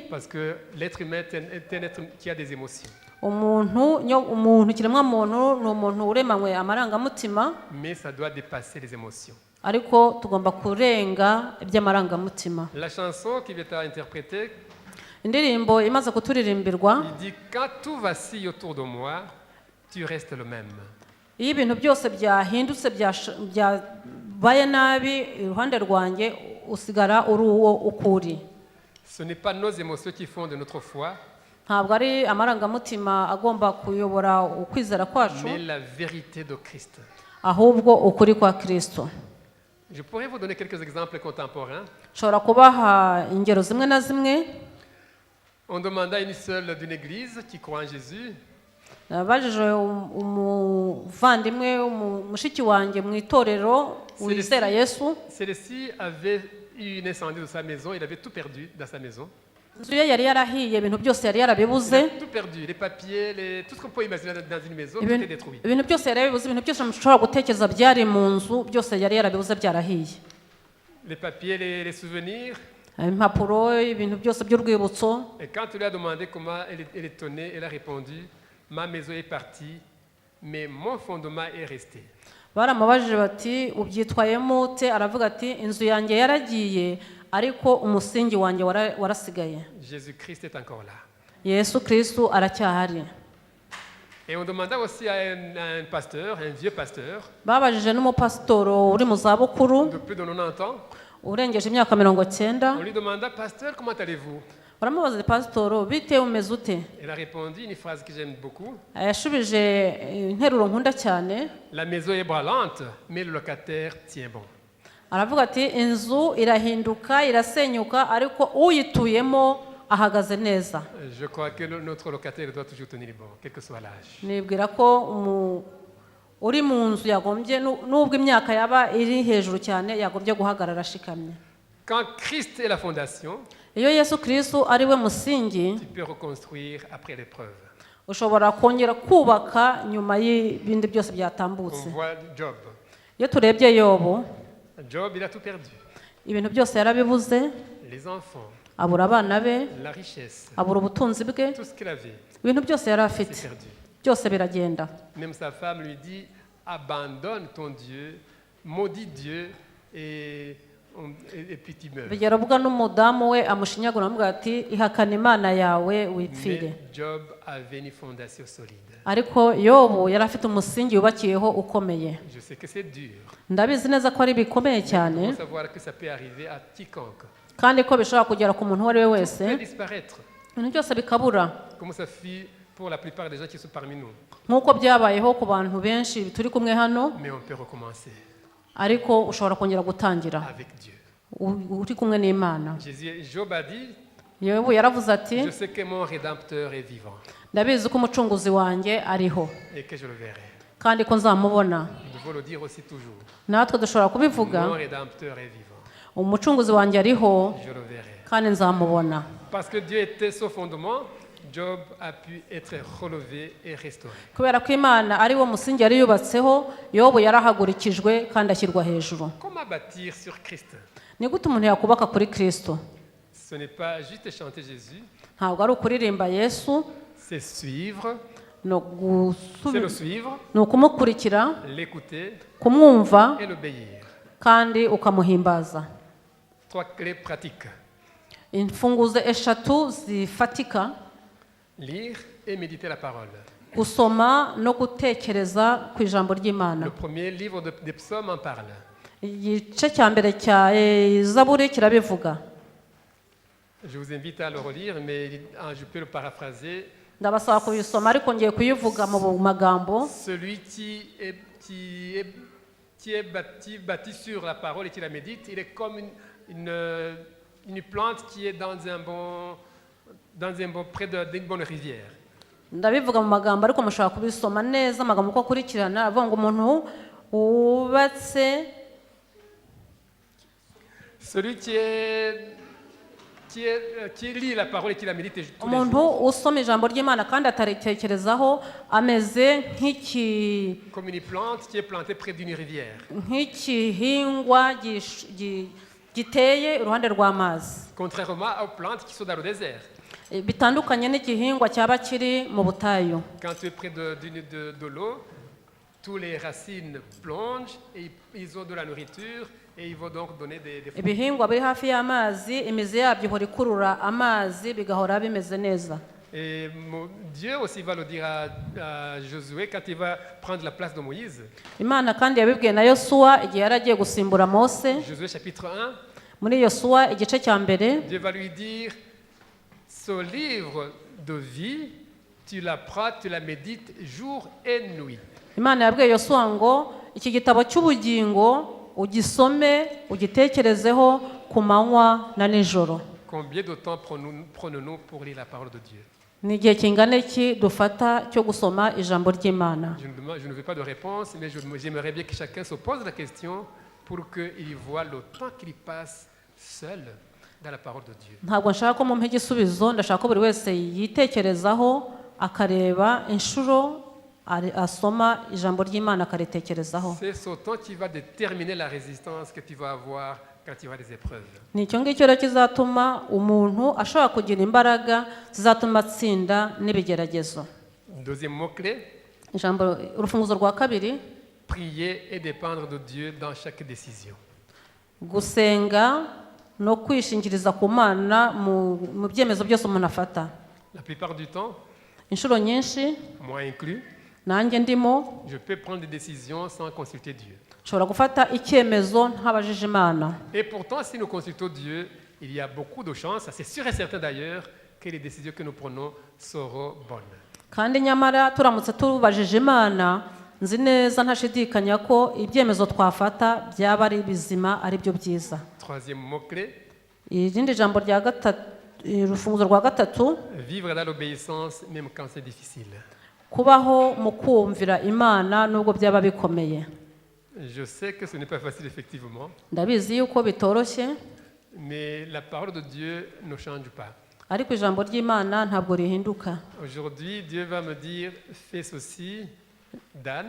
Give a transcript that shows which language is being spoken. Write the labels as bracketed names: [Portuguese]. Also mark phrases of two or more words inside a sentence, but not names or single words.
[French] parce que l'être humain est un être qui a des émotions. [Kinyarwanda] Umuntu kiremwa muntu ni umuntu uremanywe amarangamutima, [French] Mais ça doit dépasser les émotions. [Kinyarwanda] ariko tugomba kurenga iby'amarangamutima. [French] La chanson qui est interprétée, [Kinyarwanda] Indirimbo imaze kuturirimbirwa, [French] il dit « Quand tout vacille autour de moi, tu restes le même. [Kinyarwanda] iyo ibintu byose byahindutse byabaye nabi iruhande rwanjye usigara uri uwo ukuri. [French] Ce n'est pas nos émotions qui font de notre foi, [Kinyarwanda] Ntabwo ari amarangamutima agomba kuyobora ukwizera kwacu, [French] mais la vérité de Christ. [Kinyarwanda] ahubwo ukuri kwa Kristo. [French] Je pourrais vous donner quelques exemples contemporains. [Kinyarwanda] Nshobora kubaha ingero zimwe na zimwe. [French] On demanda à une seule d'une église qui croit en Jésus, [Kinyarwanda] Nabajije umuvandimwe mushiki wanjye mu itorero wizera Yesu. [French] celle-ci avait eu un incendie de sa maison, il avait tout perdu dans sa maison. [Kinyarwanda] Inzu ye yari yarahiye, ibintu byose yari [French] Il [Kinyarwanda] yarabibuze. [French] a tout perdu, les papiers, tout ce qu'on peut imaginer dans une maison, tout est détruit. [Kinyarwanda] Ibintu byose yari yarabibuze, ibintu byose mushobora gutekereza byari mu nzu byose yari yarabibuze byarahiye. [French] Les papiers, les souvenirs. [Kinyarwanda] Impapuro, ibintu byose by'urwibutso. [French] Et quand tu lui as demandé comment elle est étonnée, elle a répondu, ma maison est partie, mais mon fondement est resté. [Kinyarwanda] Baramubajije bati ubyitwayemo ute? Aravuga ati inzu yanjye yaragiye ariko umusingi wanjye warasigaye. [French] Jésus-Christ est encore là. [Kinyarwanda] Yesu Kristo aracyahari. [French] Et on demanda aussi à un pasteur, un vieux pasteur, [Kinyarwanda] Babajije n'umupasitoro uri mu zabukuru [French] de plus de 90 ans, [Kinyarwanda] urengeje imyaka 90. [French] on lui demanda, pasteur, comment allez-vous? [Kinyarwanda] Baramubaza pasitoro bite umeze ute? [French] Elle a répondu une phrase que j'aime beaucoup. [Kinyarwanda] Yashubije interuro nkunda cyane. [French] La maison est brûlante, mais le locataire tient bon. [Kinyarwanda] Aravuga ati inzu irahinduka irasenyuka ariko uyituyemo ahagaze neza. [French] Je crois que notre locataire doit toujours tenir bon, quel que soit l'âge. [Kinyarwanda] Nibwira ko uri mu nzu yagombye nubwo imyaka yaba iri hejuru cyane yagombye guhagarara ashikamye. [French] Quand Christ est la fondation, [Kinyarwanda] Iyo Yesu Kristo ari we musingi, [French] tu peux reconstruire après l'épreuve. [Kinyarwanda] ushobora kongera kubaka nyuma y'ibindi byose [French] On [Kinyarwanda] byatambutse. [French] voit Job. [Kinyarwanda] Iyo turebye Yobu, [French] Job, il a tout perdu. [Kinyarwanda] ibintu byose yarabibuze, [French] Les enfants, [Kinyarwanda] abura abana be, [French] la richesse, [Kinyarwanda] abura ubutunzi bwe, [French] tout ce qu'il avait, [Kinyarwanda] ibintu byose yari [French] c'est [Kinyarwanda] afite [French] perdu. [Kinyarwanda] byose biragenda. [French] Même sa femme lui dit, abandonne ton Dieu, maudis Dieu, et puis tu meurs. [Kinyarwanda] Bigera ubwo n'umudamu we amushinyagura amubwira ati ihakana Imana yawe wipfire. [French] Mais Job avait une fondation solide. [Kinyarwanda] Ariko Yobu yari afite umusingi yubakiyeho ukomeye. [French] Je sais que c'est dur. [Kinyarwanda] Ndabizi neza ko ari bikomeye [French] Il [Kinyarwanda] cyane [French] faut savoir que ça peut arriver à quiconque. [Kinyarwanda] kandi ko bishobora kugera ku muntu uwo ari we [French] Peut [Kinyarwanda] wese, [French] disparaître, [Kinyarwanda] ibintu byose bikabura [French] comme ça fit pour la plupart des gens qui sont parmi nous. [Kinyarwanda] nk'uko byabayeho ku bantu benshi turi kumwe hano, [French] Mais on peut recommencer [Kinyarwanda] ariko ushobora kongera gutangira [French] avec Dieu. [Kinyarwanda] uri kumwe n'Imana. [French] Job a dit, [Kinyarwanda] Yobu yaravuze ati [French] je sais que mon Rédempteur est vivant [Kinyarwanda] ndabizi ko umucunguzi wanjye ariho [French] et que je le verrai. [Kinyarwanda] kandi ko nzamubona. [French] Nous devons le dire aussi toujours. [Kinyarwanda] Natwe dushobora kubivuga, [French] Mon Rédempteur est vivant. [Kinyarwanda] umucunguzi wanjye ariho [French] Je le verrai. [Kinyarwanda] kandi nzamubona. [French] Parce que Dieu était son fondement, Job a pu être relevé et restauré. [Kinyarwanda] Kubera ko Imana ari wo musingi yari yubatseho, Yobu yarahagurikijwe kandi ashyirwa hejuru. [French] Comment bâtir sur Christ? [Kinyarwanda] Ni gute umuntu yakubaka kuri Kristo? [French] Ce n'est pas juste chanter Jésus, [Kinyarwanda] Ntabwo ari ukuririmba Yesu, [French] c'est suivre, [Kinyarwanda] no [French] c'est le suivre, [Kinyarwanda] ni ukumukurikira, [French] l'écouter [Kinyarwanda] kumwumva [French] et l'obéir. [Kinyarwanda] kandi ukamuhimbaza. [French] 3 clés pratiques. [Kinyarwanda] Imfunguzo eshatu zifatika: [French] Lire et méditer la parole. [Kinyarwanda] gusoma no gutekereza ku ijambo ry'Imana. [French] Le premier livre des psaumes en parle. [Kinyarwanda] Igice cya mbere cya Zaburi kirabivuga. [French] Je vous invite à le relire, mais je peux le paraphraser. [Kinyarwanda] Ndabasaba kubisoma ariko ngiye kuyivuga mu magambo. [French] Celui qui est bâti sur la parole et qui la médite, il est comme une plante qui est dans un bon près d'une bonne rivière. [Kinyarwanda] Ndabivuga mu magambo ariko mushobora kubisoma neza amagambo uko akurikirana avuga ngo umuntu wubatse. [French] Celui qui lit la parole et qui la médite tous les [Kinyarwanda] Umuntu [French] jours, [Kinyarwanda] usoma ijambo ry'Imana kandi ataritekerezaho ameze [French] comme une plante qui est plantée près d'une rivière. [Kinyarwanda] nk'igihingwa giteye iruhande rw'amazi. [French] Contrairement aux plantes qui sont dans le désert. [Kinyarwanda] Bitandukanye n'igihingwa cyaba kiri mu butayu. [French] Quand tu es près de l'eau, toutes les racines plongent et ils ont de la nourriture et ils vont donc donner des fruits. [Kinyarwanda] Ibihingwa biri hafi y'amazi imizi yabyo ihora ikurura amazi bigahora bimeze neza. [French] Et Dieu aussi va le dire à Josué quand il va prendre la place de Moïse. [Kinyarwanda] Imana kandi yabibwiye na Yosuwa igihe yari agiye gusimbura Mose. [French] Josué chapitre 1, [Kinyarwanda] Muri Yosuwa igice cya mbere, [French] Dieu va lui dire, ce livre de vie, tu l'apprends, tu la médites jour et nuit. [Kinyarwanda] Imana yabwiye Yosuwa ngo iki gitabo cy'ubugingo ugisome ugitekerezeho ku manywa na nijoro. [French] Combien de temps prenons-nous pour lire la parole de Dieu? [Kinyarwanda] Ni igihe kingana iki dufata cyo gusoma ijambo ry'Imana? [French] Je ne veux pas de réponse, mais j'aimerais bien que chacun se pose la question pour qu'il voit le temps qu'il passe seul dans la parole de Dieu. [Kinyarwanda] Ntabwo nshaka ko mumpa igisubizo, ndashaka ko buri wese yitekerezaho akareba inshuro asoma ijambo ry'Imana akaritekerezaho. [French] C'est ce temps qui va déterminer la résistance que tu vas avoir quand tu auras des épreuves. [Kinyarwanda] Ni icyo ngicyo rero kizatuma umuntu ashobora kugira imbaraga zizatuma atsinda n'ibigeragezo. [French] Deuxième mot-clé, [Kinyarwanda] Urufunguzo rwa kabiri, [French] prier et dépendre de Dieu dans chaque décision. [Kinyarwanda] gusenga no kwishingiriza ku Mana mu byemezo byose umuntu afata. [French] La plupart du temps, [Kinyarwanda] Inshuro nyinshi [French] moi inclus, [Kinyarwanda] nanjye ndimo [French] je peux prendre des décisions sans consulter Dieu. [Kinyarwanda] nshobora gufata icyemezo ntabajije Imana. [French] Et pourtant, si nous consultons Dieu, il y a beaucoup de chances, c'est sûr et certain d'ailleurs, que les décisions que nous prenons seront bonnes. [Kinyarwanda] Kandi nyamara turamutse tubajije Imana, nzi neza ntashidikanya ko ibyemezo twafata byaba ari bizima, ari byo byiza. [French] Troisième mot-clé, [Kinyarwanda] Irindi jambo rya gatatu, urufunguzo rwa gatatu, [French] vivre dans l'obéissance même quand c'est difficile. [Kinyarwanda] kubaho mu kumvira Imana nubwo byaba bikomeye. [French] Je sais que ce n'est pas facile effectivement, [Kinyarwanda] Ndabizi yuko bitoroshye, [French] mais la parole de Dieu ne change pas. [Kinyarwanda] ariko ijambo ry'Imana ntabwo rihinduka. [French] Aujourd'hui, Dieu va me dire, fais ceci, Dan.